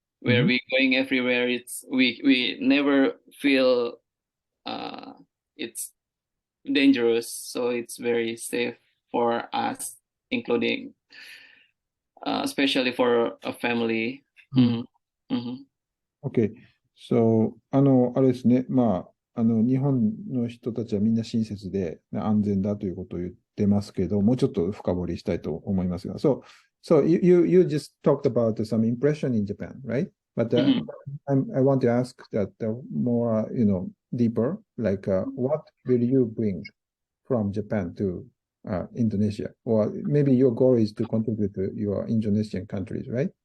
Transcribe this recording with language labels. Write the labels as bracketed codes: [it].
[en] Where we going everywhere, it's we never feel it's dangerous. So it's very safe for us, including especially for a family. [ja] Okay. So,あれですね。日本の人たちはみんな親切で安全だということを言ってますけど、もうちょっと深掘りしたいと思いますが。 [en] So you just talked about some impression in Japan, right? But I want to ask that more, deeper, like what will you bring from Japan to Indonesia? Or maybe your goal is to contribute to your Indonesian countries, right?